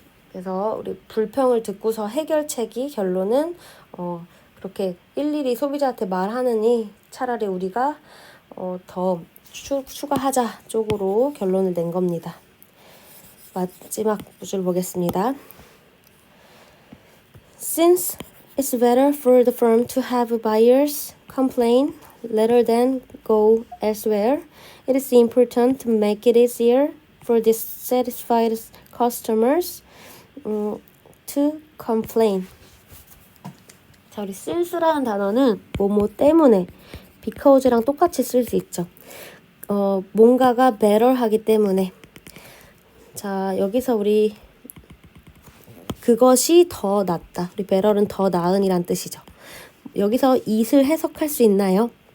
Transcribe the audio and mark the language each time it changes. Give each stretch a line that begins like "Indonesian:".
Korean: 그래서 우리 불평을 듣고서 해결책이 결론은 그렇게 일일이 소비자한테 말하느니 차라리 우리가 더 추가하자 쪽으로 결론을 낸 겁니다. 마지막 줄 보겠습니다.
English: Since it's better for the firm to have buyers complain rather than go elsewhere, it is important to make it easier for dissatisfied customers to complain.
Korean: 자, 우리 since라는 단어는 뭐뭐 때문에 because랑 똑같이 쓸 수 있죠. 뭔가가 better 하기 때문에. 자, 여기서 우리 그것이 더 낫다. 우리 better는 더 나은이란 뜻이죠. 여기서 it을 해석할 수 있나요?